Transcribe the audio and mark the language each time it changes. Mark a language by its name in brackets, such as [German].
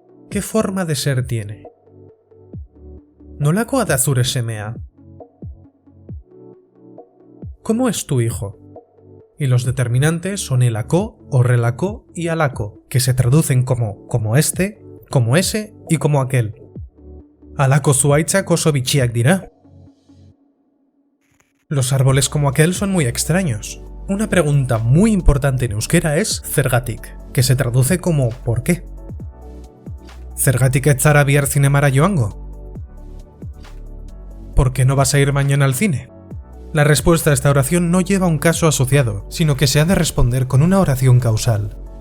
[Spanish] ¿Qué forma de ser tiene? [Basque] Nolako da zure semea. [Spanish] ¿Cómo es tu hijo? Y los determinantes son elako, horrelako y alako, que se traducen como este, como ese y como aquel. [Basque] Alako zuaitzak oso bitxiak dira. [Spanish] Los árboles como aquel son muy extraños. Una pregunta muy importante en euskera es zergatik, que se traduce como ¿por qué? [Basque] Zergatik ez zara bihar zinemara joango. [Spanish] ¿Por qué no vas a ir mañana al cine? La respuesta a esta oración no lleva un caso asociado, sino que se ha de responder con una oración causal.